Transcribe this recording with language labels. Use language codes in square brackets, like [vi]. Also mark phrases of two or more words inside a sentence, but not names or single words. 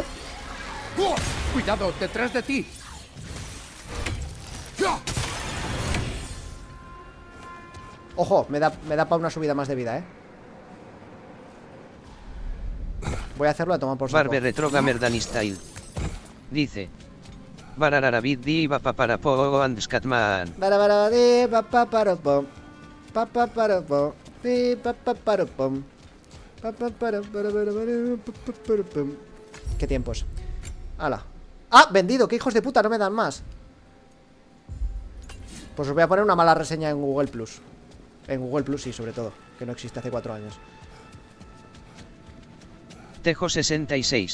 [es] Cuidado, detrás de ti. Ojo, me da para una subida más de vida, Voy a hacerlo a tomar por saco. Barber Retrogamer Danny Style dice: Barararabid di papaparapo and Scatman. Barararabid papaparapo. Papaparapo. Papaparapo. Qué tiempos. ¡Hala! ¡Ah! ¡Vendido! ¡Qué hijos de puta! No me dan más. Pues os voy a poner una mala reseña en Google Plus. En Google Plus, sí, sobre todo. Que no existe hace 4 años. Tejo66